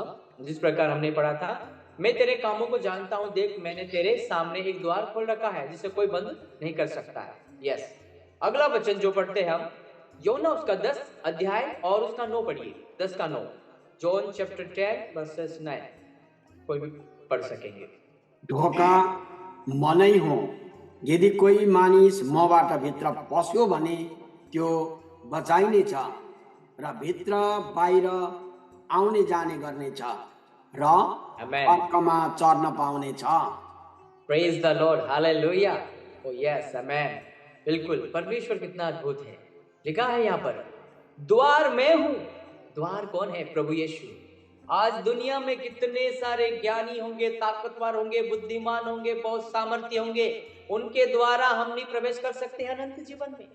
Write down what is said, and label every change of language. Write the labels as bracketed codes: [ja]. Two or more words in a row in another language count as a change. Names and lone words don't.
[hi] जिस प्रकार हमने पढ़ा था, मैं तेरे कामों को जानता हूं, देख मैंने तेरे सामने एक द्वार खोल रखा है जिसे कोई बंद नहीं कर सकता है। यस। अगला वचन जो पढ़ते हैं हम, योना उसका 10 अध्याय और उसका 9 पढ़िए, 10 का 9। [en] John chapter 10 verses 9, [hi] कोई भी पढ़ सकेंगे। [ne] ढोका म नै हो, यदि कोही मानिस मबाट भित्र पस्यो भने त्यो बचाइनेछ र भित्र बाहिर आउने जाने गर्नेछ र अर्कमा चर्न पाउनेछ। [en] praise the Lord, Hallelujah. Oh yes, amen. [hi] बिल्कुल, परमेश्वर कितना अद्भुत है। लिखा है यहाँ पर द्वार मैं हूं। द्वार कौन है? प्रभु यीशु। आज दुनिया में कितने सारे ज्ञानी होंगे, ताकतवर होंगे, बुद्धिमान होंगे, बहुत सामर्थ्य होंगे, उनके द्वारा हम नहीं प्रवेश कर सकते हैं अनंत जीवन में।